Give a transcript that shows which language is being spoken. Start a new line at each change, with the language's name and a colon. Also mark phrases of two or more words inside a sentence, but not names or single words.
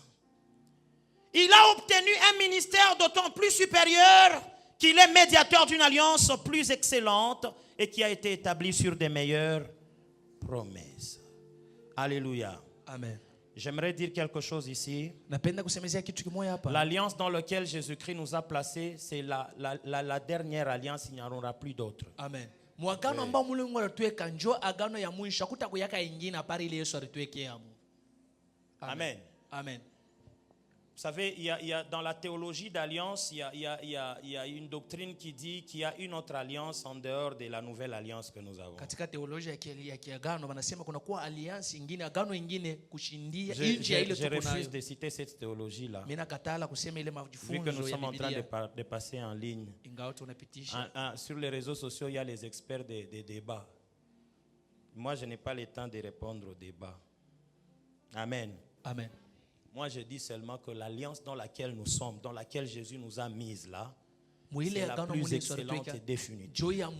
French: Il a obtenu un ministère d'autant plus supérieur qu'il est médiateur d'une alliance plus excellente et qui a été établie sur des meilleures promesses. Alléluia. Amen. J'aimerais dire quelque chose ici.
Swahili: Napenda kusemezea kitu kimoja hapa.
French: L'alliance dans laquelle Jésus-Christ nous a placés, c'est la dernière alliance, il n'y en aura plus d'autres. Amen.
Swahili: Mwagano ambao Mungu alituweka njo agano ya mwisho, hakutakuwa ingine apari ile Yesu alituwekea hapo. Amen. Amen.
French: Vous savez, il y a dans la théologie d'alliance, il y a une doctrine qui dit qu'il y a une autre alliance en dehors de la nouvelle alliance que nous avons.
Swahili: Katika teolojia ya kiagano wanasema kuna kuwa alliance nyingine, agano nyingine kushindia nje ya ile tuko nayo.
French: Je refuse de citer cette théologie là.
Swahili: Mimi nakatala kusema ile majifunzo ya Biblia.
French: Vu que nous sommes en train de passer en ligne.
Swahili: Ingawa tunapitisha.
French: Sur les réseaux sociaux, il y a les experts des débats. Moi, je n'ai pas le temps de répondre aux débats. Amen. Amen. Moi, je dis seulement que l'alliance dans laquelle nous sommes, dans laquelle Jésus nous a mis là, c'est la plus excellente et définitive.